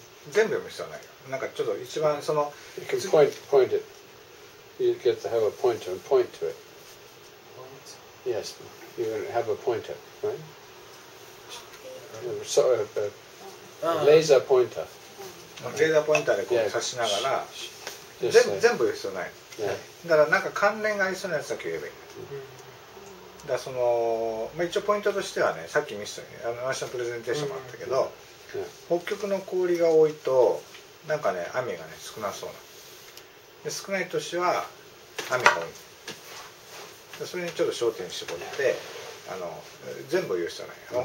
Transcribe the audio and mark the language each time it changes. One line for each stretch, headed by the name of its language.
Japanese: 全部読む必要はないよ。なんかちょっと一番その
English: You can point it. You get to have a pointer and point to it. Yes, you have a pointer, right? So a laser pointer.
Japanese: レーザーポインターでこう指しながら全部言う必要ない。だからなんか関連がありそうなやつだけ言えばいい。だからその、一応ポイントとしてはね、さっき見せたように私のプレゼンテーションもあったけど、北極の氷が多いとなんかね雨がね少なそうなで、少ない年は雨が多いで、それにちょっと焦点絞って全部言う必要ない。